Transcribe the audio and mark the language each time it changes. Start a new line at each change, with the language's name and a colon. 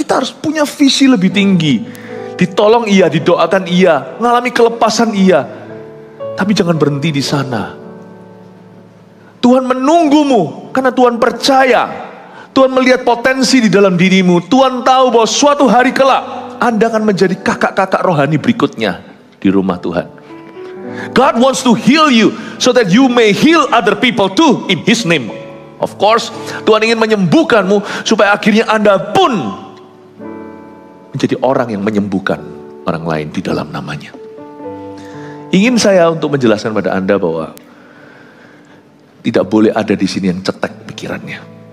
Indonesian: Kita harus punya visi lebih tinggi. Ditolong iya, didoakan iya, ngalami kelepasan iya. Tapi jangan berhenti di sana. Tuhan menunggumu karena Tuhan percaya. Tuhan melihat potensi di dalam dirimu. Tuhan tahu bahwa suatu hari kelak Anda akan menjadi kakak-kakak rohani berikutnya di rumah Tuhan.
English: God wants to heal you so that you may heal other people too in His name. Of course,
Indonesian: Tuhan ingin menyembuhkanmu supaya akhirnya Anda pun menjadi orang yang menyembuhkan orang lain di dalam namanya. Ingin saya untuk menjelaskan pada Anda bahwa tidak boleh ada di sini yang cetek pikirannya.